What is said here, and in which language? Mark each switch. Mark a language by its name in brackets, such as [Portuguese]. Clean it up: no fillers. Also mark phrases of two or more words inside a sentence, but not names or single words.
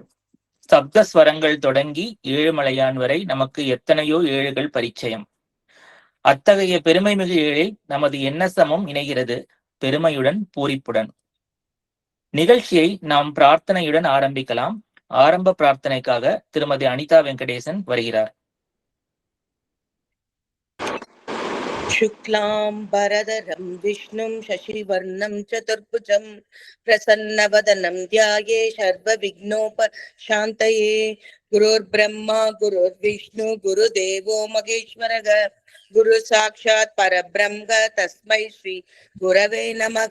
[Tamil] சப்த ஸ்வரங்கள் தொடங்கி ஏழுமலையான் வரை நமக்கு எத்தனையோ ஏழுகள் பரிச்சயம். அத்தகைய பெருமைமிகு ஏழில் நமது எண்ணசமும் இணைகிறது, பெருமையுடன் பூரிப்புடன். நிகழ்ச்சியை நாம் பிரார்த்தனையுடன் ஆரம்பிக்கலாம். ஆரம்ப பிரார்த்தனைக்காக திருமதி அனிதா வெங்கடேசன் வருகிறார். [Sanskrit] शुक्लाम्बरधरं विष्णुं शशिवर्णं चतुर्भुजं प्रसन्नवदनं ध्याये सर्वविघ्नोपशान्तये। गुरुर्ब्रह्मा गुरुर्विष्णु गुरुदेवो महेश्वरः, गुरु साक्षात् परब्रह्म तस्मै श्री गुरवे नमः।